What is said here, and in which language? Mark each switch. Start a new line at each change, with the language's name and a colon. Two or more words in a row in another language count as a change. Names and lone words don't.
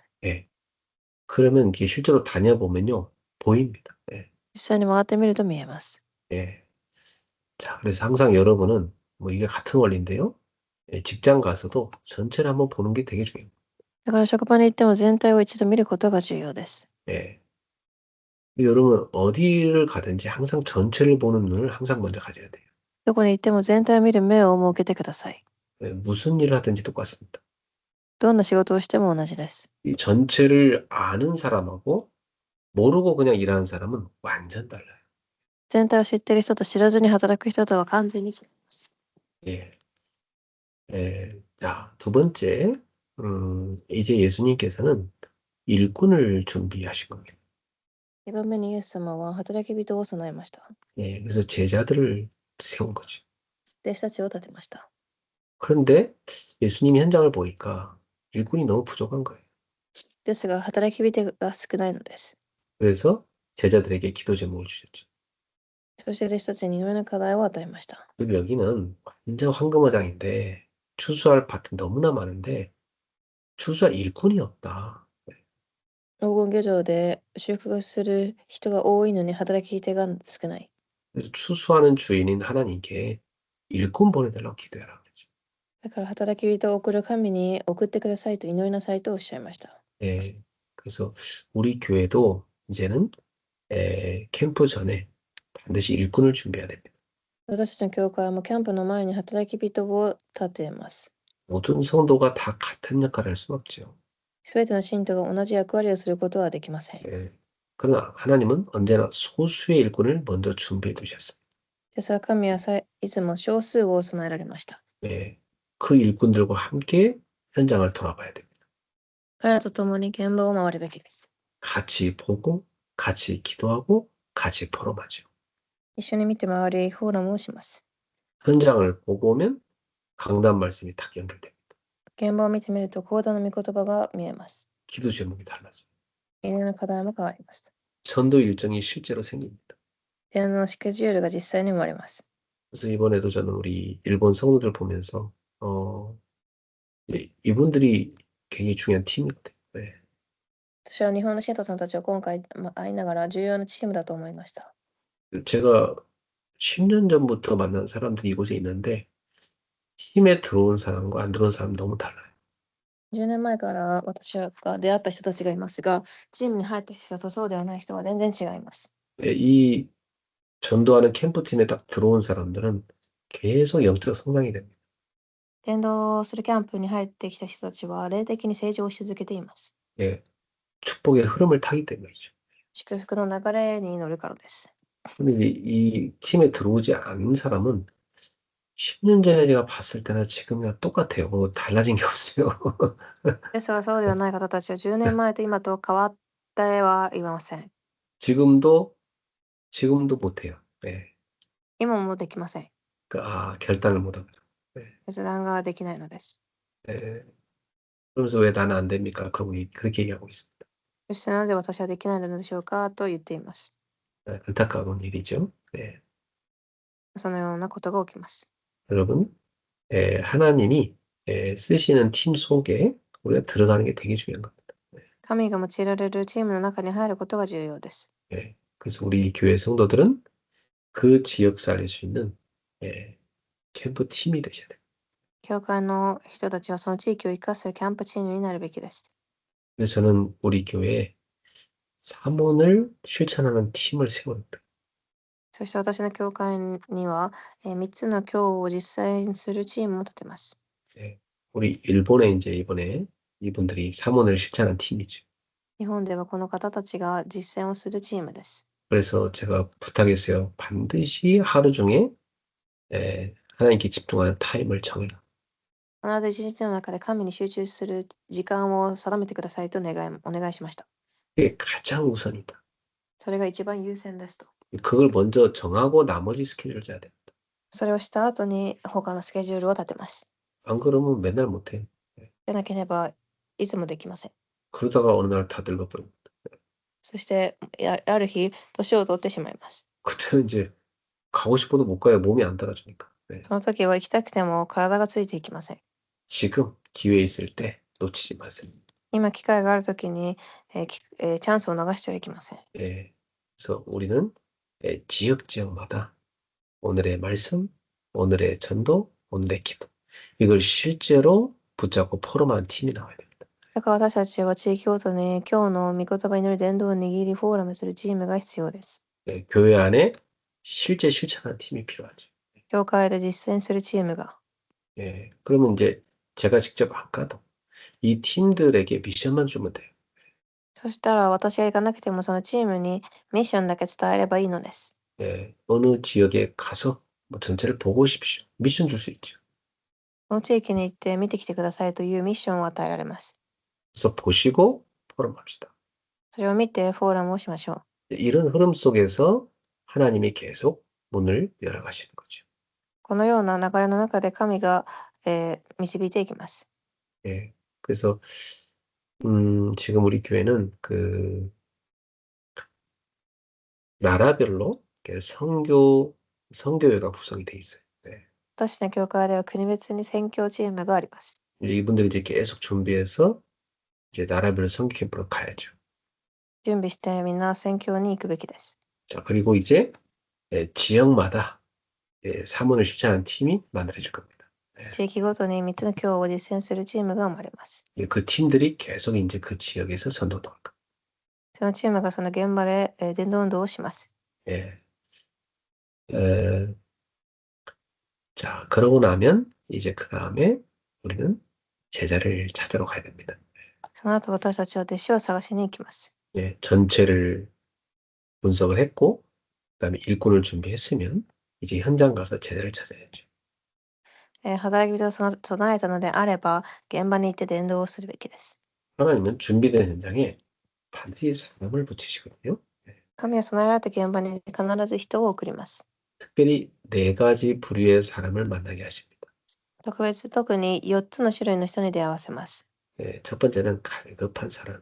Korean: 그러면 이게 실제로 다녀보면요 보입니다.
Japanese: 実際に回ってみると見えます。
Korean: 자, 그래서 항상 여러분은 뭐 이게 같은 원리인데요. 직장 가서도 전체를 한번 보는 게 되게 중요해요.
Japanese: だから職場に行っても全体を一度見ることが重要です。
Korean: 여러분 어디를 가든지 항상 전체를 보는 눈을 항상 먼저 가져야 돼요.
Japanese: どこに行っても全体を見る目を設けてください。
Korean: 무슨 일을 하든지 똑같습니다.
Japanese: どんな仕事をしても同じです。
Korean: 이 전체를 아는 사람하고 모르고 그냥 일하는 사람은 완전 달라요.
Japanese: 全体を知っている人と知らずに働く人とは完全に違います。
Korean: 자, 두 번째, 이제 예수님께서는 일꾼을 준비하신 겁니다.
Japanese: 2 番目にイエス様は働き人を備えました。
Korean: 그래서 제자들을 세운 거죠.
Japanese: 弟子たちを立てました。
Korean: 그런데 예수님 현장을 보니까 일꾼이 너무 부족한 거예요.
Japanese: ですが、働き人が少ないのです。
Korean: 그래서 제자들에게 기도 제목을 주셨죠.
Japanese: そして弟子たちにいろいろな課題を与えました。
Korean: 그리고 여기는 완전 황금어장인데 추수할 밭이 너무나 많은데 추수할 일꾼이 없다.
Japanese: 黄金漁場で収穫する人が多いのに働き手が少ない。
Korean: 그래서 추수하는 주인인 하나님께 일꾼 보내달라고 기도해라 그러죠.
Japanese: だから働き人を送る神に送ってくださいと祈りなさいとおっしゃいました。
Korean: 그래서 우리 교회도 이제는 캠프 전에 반드시 일꾼을 준비해야 됩니다.
Japanese: 私たちの教会もキャンプの前に働き人を立てます。
Korean: 모든 성도가 다 같은 역할을 할 수는 없죠.
Japanese: すべての信徒が同じ役割をすることはできません。
Korean: 그러나 하나님은 언제나 소수의 일꾼을 먼저 준비해 두셨습니다.
Japanese: ですが神はいつも少数を備えられました。
Korean: 그 일꾼들과 함께 현장을 돌아봐야 됩니다.
Japanese: 彼らと共に現場を回るべきです。
Korean: 같이 보고, 같이 기도하고, 같이 포럼하죠.
Japanese: 一緒に見て回り、フォーラムをします。
Korean: 현장을 보고 오면 강단 말씀이 딱 연결됩니다.
Japanese: 現場を見てみると、講談の御言葉が見えます。
Korean: 기도 제목이 달라져요.
Japanese: いろいろな課題も変わります。
Korean: 전도 일정이 실제로 생깁니다.
Japanese: 電話のスケジュールが実際に生まれます。
Korean: 그래서 이번에도 저는 우리 일본 성도들 보면서 이분들이 굉장히 중요한 팀이거든요.
Japanese: 私は日本の信徒さんたちを今回会いながら重要なチームだと思いました。
Korean: 제가 10년 전부터 만난 사람들이 이곳에 있는데 팀에 들어온 사람과 안 들어온 사람 너무 달라요.
Japanese: 10 年前から私が出会った人たちがいますが、チームに入った人とそうではない人は全然違います。
Korean: 이 전도하는 캠프팀에 딱 들어온 사람들은 계속 영적 성장이 됩니다.
Japanese: 伝道するキャンプに入ってきた人たちは、霊的に成長し続けています。
Korean: 예, 축복의 흐름을 타기 때문이죠.
Japanese: 祝福の流れに乗るからです。
Korean: 근데 이 팀에 들어오지 않은 사람은 10년 전에 제가 봤을 때나 지금이나 똑같아요. 뭐 달라진 게 없어요.
Japanese: ですが、そうではない方たちは10年前と今と変わってはいません。
Korean: 지금도 지금도 못해요. 네.
Japanese: 今もできません。
Korean: 결단을 못하거든요. 네.
Japanese: 決断ができないのです。
Korean: 네. 그러면서 왜 나는 안 됩니까? 그렇게 얘기하고 있습니다.
Japanese: そしてなぜ私はできないのでしょうかと言っています。
Korean: 네, 안타까운 일이죠. 네.
Japanese: そのようなことが起きます。
Korean: 여러분, 하나님이 쓰시는 팀 속에 우리가 들어가는 게 되게 중요한 겁니다.
Japanese: 神が用いられるチームの中に入ることが重要です。
Korean: 네. 그래서 우리 교회 성도들은 그 지역 살릴 수 있는 캠프 팀이 되셔야 돼요.
Japanese: 教会の人たちはその地域を生かすキャンプチームになるべきです。
Korean: 그래서 저는 우리 교회에 사문을 실천하는 팀을 세우는데
Japanese: そして私の教会には、3つの教を実践するチームを立てます。
Korean: 네. 우리 일본에 이제 이번에 이분들이 사문을 실천한 팀이죠.
Japanese: 日本ではこの方たちが実践をするチームです。
Korean: 그래서 제가 부탁했어요. 반드시 하루 중에 하나님께 집중하는 타임을 정해라.
Japanese: 必ず一日の中で神に集中する時間を定めてくださいとお願いしました。
Korean: 그게 가장 우선이다.
Japanese: それが一番優先ですと。
Korean: 그걸 먼저 정하고 나머지 스케줄을 짜야 됩니다.
Japanese: それをした後に他のスケジュールを立てます。
Korean: 안 그러면 맨날 못해.
Japanese: でなければいつもできません。
Korean: 그러다가 어느 날 다 늙어버립니다.
Japanese: そしてある日、年を取ってしまいます。
Korean: 그때는 이제 가고 싶어도 못 가요. 몸이 안 따라주니까. 네.
Japanese: その時は行きたくても体がついていきません。
Korean: 지금 기회 있을 때 놓치지 마세요.
Japanese: 今機会がある時に、チャンスを逃してはいけません。
Korean: 예. 그래서 우리는 지역마다 오늘의 말씀, 오늘의 전도, 오늘의 기도 이걸 실제로 붙잡고 포럼한 팀이 나와야 됩니다.
Japanese: だから私たちは地域ごとに今日の御言葉による伝道を握りフォーラムするチームが必要です。
Korean: 교회 안에 실제 실천하는 팀이 필요하죠.
Japanese: 教会で実践するチームが。
Korean: 예. 그러면 이제 제가 직접 안 가도 이 팀들에게 미션만 주면 돼요.
Japanese: そしたら私が行かなくてもそのチームにミッションだけ伝えればいいのです。
Korean: 예. 어느 지역에 가서 뭐 전체를 보고 오십시오. 미션 줄 수 있죠.
Japanese: その地域に行って見てきてくださいというミッションを与えられます。
Korean: 그래서 보시고 포럼합시다.
Japanese: それを見てフォーラムをしましょう。
Korean: 이런 흐름 속에서 하나님이 계속 문을 열어가시는 거죠.
Japanese: このような流れの中で神が、導いていきます。
Korean: 예. 그래서 지금 우리 교회는 나라별로 이렇게 성교회가 구성이 돼 있어요. 네.
Japanese: 私の教会では国別に宣教チームがあります。
Korean: 이분들이 이제 계속 준비해서 이제 나라별로 성교 캠프로 가야죠.
Japanese: 準備してみんな宣教に行くべきです。
Korean: 자, 그리고 이제 지역마다 사문을 실천하는 팀이 만들어질 겁니다.
Japanese: 地域ごとに3つの教を実践するチームが生まれます。
Korean: 그 팀들이 계속 이제 그 지역에서 전도도 할 겁니다.
Japanese: そのチームがその現場で、伝道運動をします。
Korean: 예. 자, 그러고 나면 이제 그 다음에 우리는 제자를 찾으러 가야 됩니다.
Japanese: その後私たちは弟子を探しに行きます。
Korean: 예, 전체를 분석을 했고, 그다음에 일꾼을 준비했으면 이제 현장 가서 제자를 찾아야죠.
Japanese: 働き人を備えたのであれば、現場に行って伝道をするべきです。
Korean: 하나님은 준비된 현장에 반드시 사람을 붙이시거든요.
Japanese: 神は備えられた現場に必ず人を送ります。
Korean: 특별히 4가지 부류의 사람을 만나게 하십니다.
Japanese: 特に4つの種類の人に出会わせます。
Korean: 예, 첫 번째는 갈급한 사람.